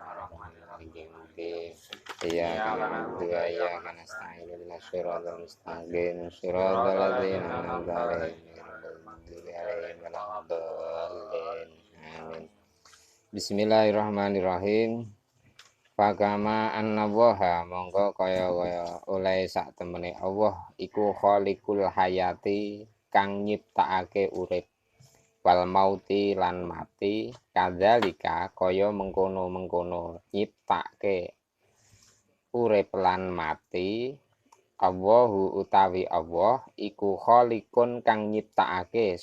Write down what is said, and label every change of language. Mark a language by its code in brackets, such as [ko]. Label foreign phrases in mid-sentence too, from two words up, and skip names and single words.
[ar] الرحمن الرحيم. إياك Iyyaka na'budu na'budu wa و إياك iyyaka nasta'in. nasta'in. اهدنا الصراط المستقيم. Shiratal Shiratal ladzina ladzina an'amta أنعمت عليهم 'alaihim ghairil غير المغضوب المغضوب عليهم عليهم ولا الضالين. waladdallin. Amin. بسم الله الرحمن الرحيم. فكما أن الله [jv] mongko kaya oleh sak temene Allah iku [ar] خالق الحياة [jv] kang nyiptakake urip [ar] والموت [jv] lan mati kadzalika kaya mengkono-mengkono nyiptake urip lan mati Allahu utawi Allah iku khaliqun kang nyiptakake